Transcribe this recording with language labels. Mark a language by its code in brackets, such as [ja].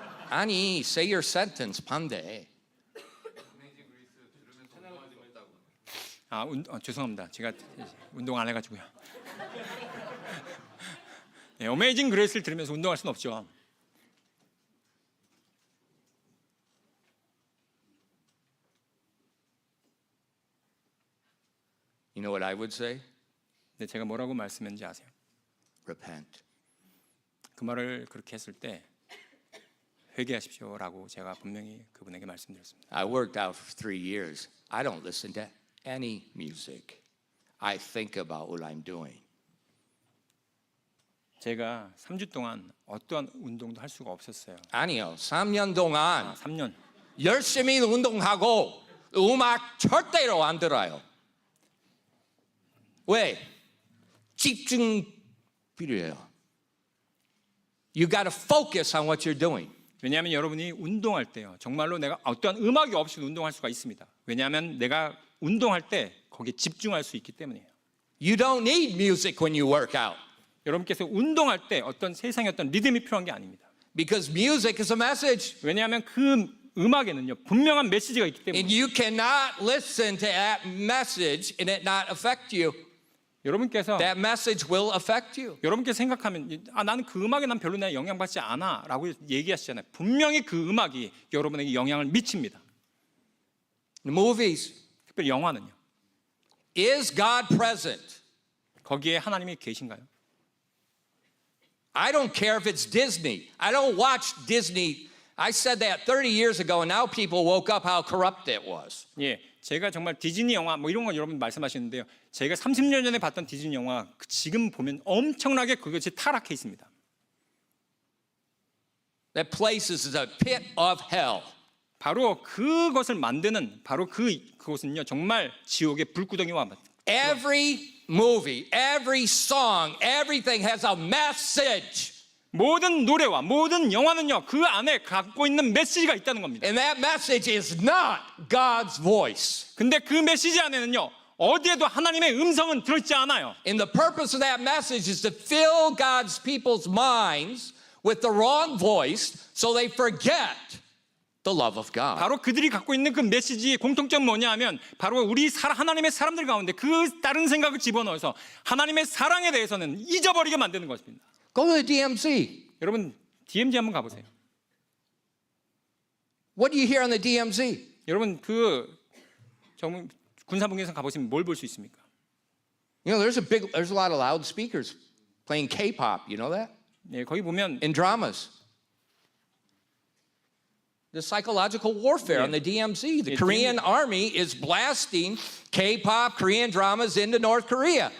[ko] 아니, [en] say your sentence, [ko] 반대. 죄송합니다. 제가 운동 안 해가지고요. 예, 어메이징 그레이스를 들으면서 운동할 수는 없죠. [en] You know what I would say? [ko] 근데 제가 뭐라고 말씀했는지 아세요? [en] Repent. [ko] 그 말을 그렇게 했을 때 회개하십시오라고 제가 분명히 그분에게 말씀드렸습니다. [en] I worked out for 3 years. I don't listen to any music. I think about what I'm doing. [ko] 제가 3주 동안 어떠한 운동도 할 수가 없었어요. 아니요. 3년 동안 3년. 열심히 운동하고 음악 절대로 안 들어요. 왜? 집중 필요해요. [en] You got to focus on what you're doing. [ko] 왜냐하면 여러분이 운동할 때요. 정말로 내가 어떠한 음악이 없이 운동할 수가 있습니다. 왜냐하면 내가 운동할 때 거기에 집중할 수 있기 때문이에요. [en] You don't need music when you work out. [ko] 여러분께서 운동할 때 어떤 세상의 어떤 리듬이 필요한 게 아닙니다. [en] Because music is a message. [ko] 왜냐하면 그 음악에는요 분명한 메시지가 있기 때문에 [en] And you cannot listen to that message and it not affect you. [ko] 여러분께서 [en] That message will affect you. [ko] 여러분께서 생각하면 나는 그 음악에 난 별로 영향받지 않아라고 얘기하시잖아요. 분명히 그 음악이 여러분에게 영향을 미칩니다. [en] The movies. [ko] 특별히 영화는요. [en] Is God present? [ko] 거기에 하나님이 계신가요? [en] I don't care if it's Disney. I don't watch Disney. I said that 30 years ago, and now people woke up how corrupt it was. [ko] 예, 제가 정말 디즈니 영화 뭐 이런 거 여러분 말씀하시는데요. 제가 30년 전에 봤던 디즈니 영화 지금 보면 엄청나게 그것이 타락해 있습니다. [en] That place is a pit of hell. [ko] 바로 그것을 만드는 바로 그곳은요 정말 지옥의 불구덩이와 같아요. [en] Every movie, every song, everything has a message. [ko] 모든 노래와 모든 영화는요 그 안에 갖고 있는 메시지가 있다는 겁니다. [en] And that message is not God's voice. [ko] 근데 그 메시지 안에는요 어디에도 하나님의 음성은 들어있지 않아요. [en] And the purpose of that message is to fill God's people's minds with the wrong voice so they forget the love of God. [ko] 바로 그들이 갖고 있는 그 메시지의 공통점은 뭐냐하면 바로 우리 하나님의 사람들 가운데 그 다른 생각을 집어넣어서 하나님의 사랑에 대해서는 잊어버리게 만드는 것입니다. [en] Go to the DMZ. [ko] 여러분 DMZ 한번 가보세요. [en] What do you hear on the DMZ? [ko] 여러분 그 군사분계선 가보시면 뭘 볼 수 있습니까? [en] There's a lot of loudspeakers playing K-pop. You know that? [ko] 예, 거기 보면 [en] In dramas. the psychological warfare on the DMZ. The Korean army is blasting K-pop, Korean dramas into North Korea.